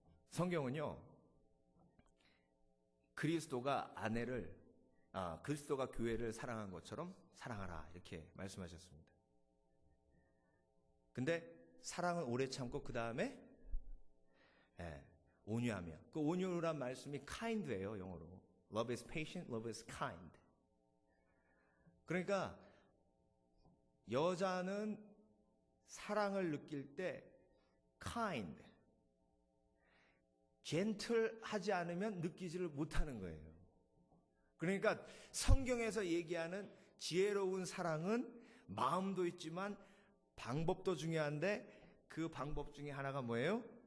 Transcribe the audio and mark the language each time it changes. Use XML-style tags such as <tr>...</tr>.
<ko>성경은요, 그리스도가 그리스도가 교회를 사랑한 것처럼 사랑하라 이렇게 말씀하셨습니다. 근데 사랑은 오래 참고 그 다음에 온유하며, 그 온유란 말씀이 kind예요. 영어로</ko> <en>love is patient, love is kind.</en> <ko>그러니까 여자는 사랑을 느낄 때 kind, 젠틀하지 않으면 느끼지를 못하는 거예요. 그러니까 성경에서 얘기하는 지혜로운 사랑은 마음도 있지만 방법도 중요한데 그 방법 중에 하나가 뭐예요?</ko>